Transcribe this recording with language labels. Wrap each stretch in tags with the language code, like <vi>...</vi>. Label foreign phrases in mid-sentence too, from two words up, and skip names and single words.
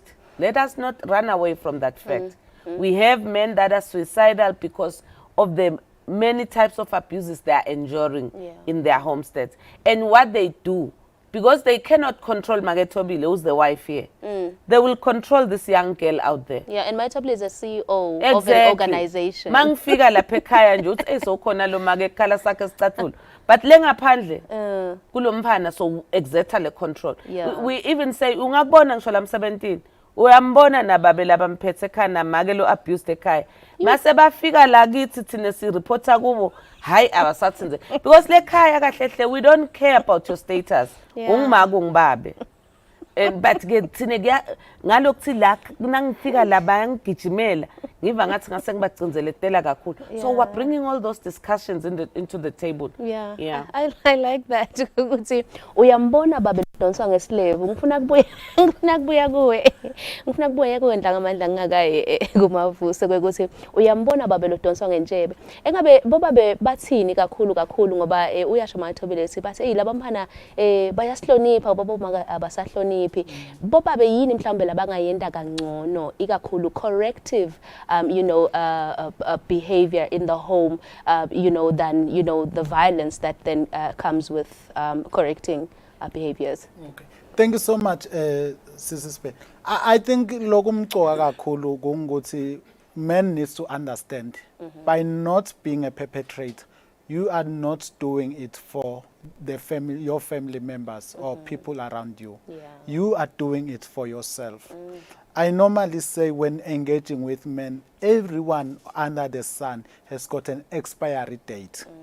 <en>Let us not run away from that fact. We have men that are suicidal because of the many types of abuses they are enduring in their homesteads. And what they do, because they cannot control Magetobile, who's the wife here, they will control this young girl out there. Yeah, and Maitobile is a CEO of an organization.</en> <zu>Mangifika lapha ekhaya nje uthi ezokhona lo makekhala sakhe sicathulo. But lengaphandle kulomfana so exerta le control.</zu> <en>Yeah. We even say</en> <zu>ungakubona ngisho la 17 uyambona nababe labamphethe ekhaya namake lo abused ekhaya. Mase bafika la kithi thina si reporta kubo hayi abasathenze because le khaya kahle hle</zu> <en>we don't care about your status.</en> <zu>Ungimaka ungibabe. But ke thina ngalokuthi la nangifika la bayangigijimela ngiva ngathi ngase ngibagcinzeletela kakhulu.</zu> <en>So we're bringing all those discussions into the table. Yeah. I like that.</en> <zu>Ukuthi uyambona babe donswa ngeslave. Ngifuna kubuya kuwe. Ngifuna kubuya kuwe Ndlangamandla ngingakayi kuMavuso kwekuthi uyambona babe donswa ngenjebe. Engabe bobabe bathini kakhulu ngoba uyasho Maithobile ethi bathi hey labamphana bayasihlonipha baba abasahloniphi. Bobabe yini mhlawumbe labangayenda kangcono ikakhulu</zu> <en>corrective behavior in the home than the violence that then comes with correcting behaviors. Okay. Thank you so much, Sisi Spe. I think</en> <zu>lokumcoka kakhulu kungukuthi</zu> <en>men needs to understand by not being a perpetrator, you are not doing it for your family members or people around you. Yeah. You are doing it for yourself. I normally say when engaging with men, everyone under the sun has got an expiry date.</en>